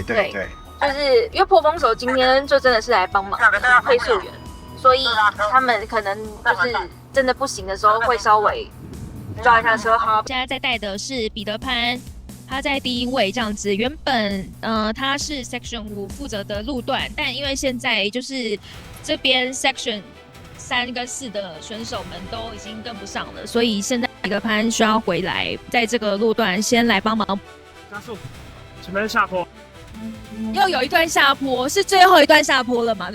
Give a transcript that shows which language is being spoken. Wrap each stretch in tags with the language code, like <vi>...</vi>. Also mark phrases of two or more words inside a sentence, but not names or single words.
<zh>就是因為破風手今天就真的是來幫忙配速員，所以他們可能就是真的不行的時候會稍微抓一下車。好，现在在带的是彼得潘，他在第1位這樣子。原本他是 Section 5 負責的路段，但因為現在就是這邊 Section 3跟4的選手們都已經跟不上了，所以現在彼得潘需要回來，在這個路段先來幫忙加速。前面下坡，又有一段下坡，是最後一段下坡了嘛？</zh>